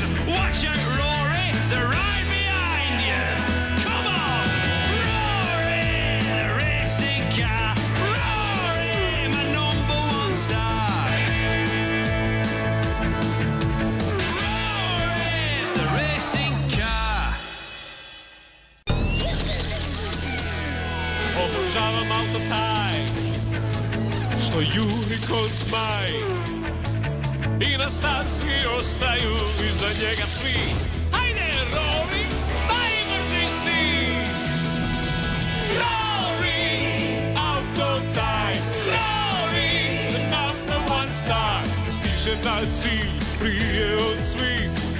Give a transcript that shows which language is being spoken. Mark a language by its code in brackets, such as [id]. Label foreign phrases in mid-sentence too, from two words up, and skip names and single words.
[en] Watch out, Rory, they're right behind you. Come on, Rory, the racing car. Rory, my number one star. Rory, the racing car. [hr] Obožavam auto taj što juri ko zmaj i na stazi ostaju iza njega svi. Hajde Rory, najbrži si. [en] Rory, auto time. Rory, the number one star. [hr] Stiže na cilj prije od svih.